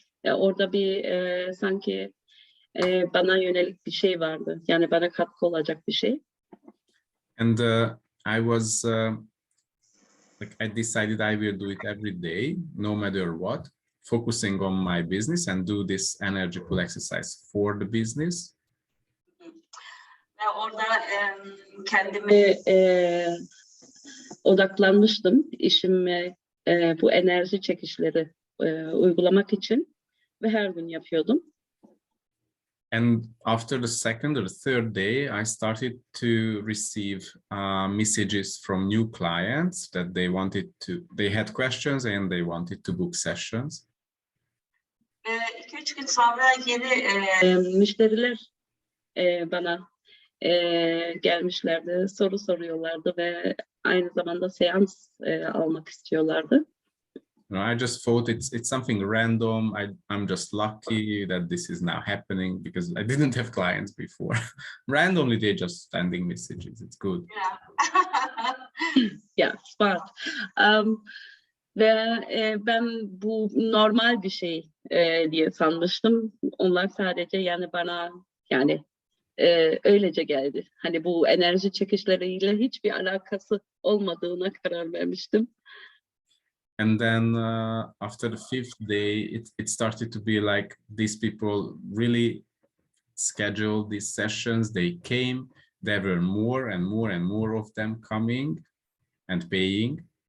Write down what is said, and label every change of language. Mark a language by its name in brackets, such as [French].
[Turkish] Orada bir sanki bana yönelik bir şey vardı. Yani bana katkı olacak bir şey. [English] And I was I decided I will do it every day, no matter what, focusing on my business and do this energy pool exercise for the business. [Turkish] Ve orada kendimi odaklanmıştım işime, bu enerji çekişleri uygulamak için ve her gün yapıyordum. [English] And after the second or third day, I started to receive messages from new clients that they had questions and they wanted to book sessions. [Turkish] 2-3 gün sonra yeni müşteriler bana gelmişlerdi, soru soruyorlardı ve aynı zamanda seans almak istiyorlardı. [English] I just thought it's something random. I'm just lucky that this is now happening because I didn't have clients before. Randomly, they're just sending messages. It's good. Yeah. Yeah, smart. [Turkish] Ve ben bu normal bir şey diye sanmıştım. Onlar sadece yani bana yani öylece geldi. Hani bu enerji çekişleriyle hiçbir alakası olmadığına karar vermiştim. [English] And then after the 5th day, it started to be like these people really scheduled these sessions. They came, there were more and more and more of them coming and paying.